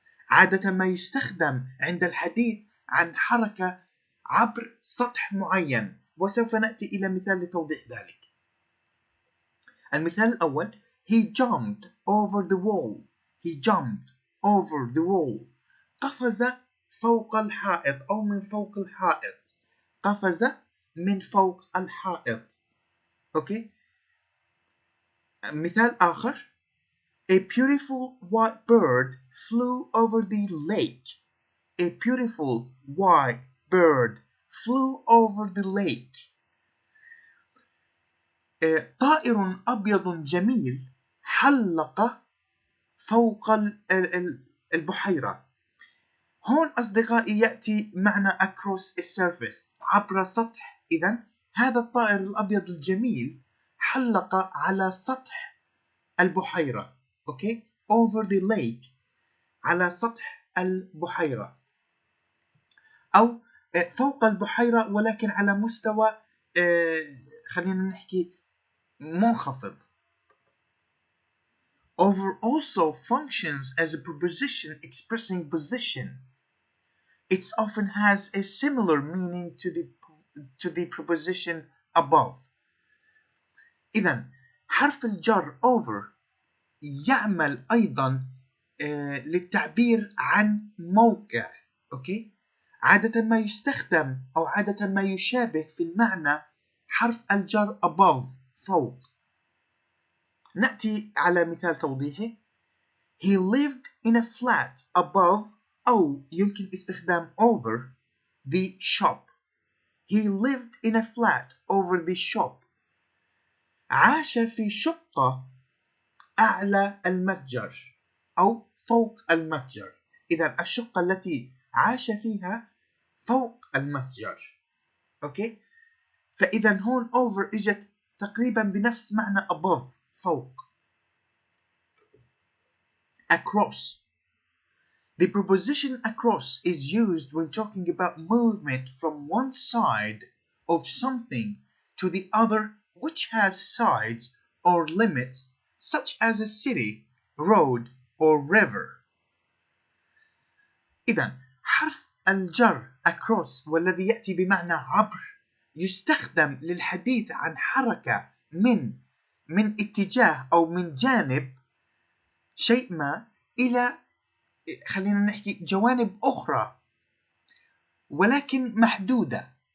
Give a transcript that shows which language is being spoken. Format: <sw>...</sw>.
<ar>عادة ما يستخدم عند الحديث عن حركة عبر سطح معين، وسوف نأتي إلى مثال لتوضيح ذلك. المثال الأول:</ar> <en>He jumped over the wall. He jumped over the wall.</en> <ar>قفز فوق الحائط أو من فوق الحائط. قفز من فوق الحائط. أوكي. مثال آخر:</ar> <en>A beautiful white bird flew over the lake. A beautiful white bird flew over the lake.</en> <ar>طائر أبيض جميل حلق فوق البحيرة. هون أصدقائي يأتي معنى</ar> <en>across a surface،</en> <ar>عبر سطح. إذن هذا الطائر الأبيض الجميل حلق على سطح البحيرة. أوكي؟</ar> <en>over the lake،</en> <ar>على سطح البحيرة أو فوق البحيرة ولكن على مستوى خلينا نحكي منخفض.</ar> <en>Over also functions as a preposition expressing position. It often has a similar meaning to the preposition above.</en> <ar>إذن حرف الجر over يعمل أيضا للتعبير عن موقع. أوكي؟ عادة ما يستخدم أو عادة ما يشابه في المعنى حرف الجر above، فوق. نأتي على مثال توضيحي:</ar> <en>He lived in a flat above،</en> <ar>أو يمكن استخدام</ar> <en>over the shop. He lived in a flat over the shop.</en> <ar>عاش في شقة أعلى المتجر أو فوق المتجر. إذا الشقة التي عاش فيها فوق المتجر. أوكي؟ فإذا هون over إجت تقريبا بنفس معنى above، فوق.</ar> <en>Across. The preposition across is used when talking about movement from one side of something to the other which has sides or limits, such as a city, road, or river.</en> <ar>إذن حرف الجر across والذي يأتي بمعنى عبر يستخدم للحديث عن حركة من اتجاه أو من جانب شيء ما إلى خلينا نحكي جوانب أخرى ولكن محدودة.</ar>